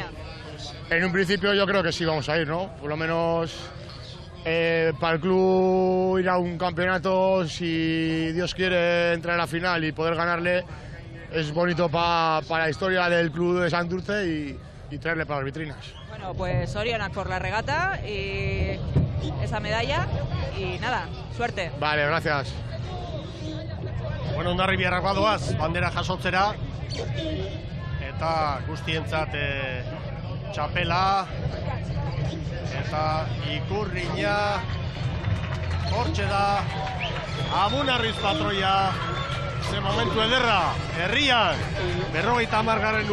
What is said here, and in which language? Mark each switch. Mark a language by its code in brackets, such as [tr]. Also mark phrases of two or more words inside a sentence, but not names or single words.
[es] En un principio yo creo que sí vamos a ir, ¿no? Por lo menos para el club ir a un campeonato, si Dios quiere entrar a la final y poder ganarle, es bonito para la historia del club de Santurce y traerle para las vitrinas. Bueno, pues Zorionak por la regata y esa medalla y nada, suerte. Vale, gracias. [eu] Bueno, Hondarribiarrak badoaz, bandera jasotzera, eta guztientzat txapela, eta ikurrina, hortxe da, Amunarriz patroia, ze momentu ederra, herrian, 50.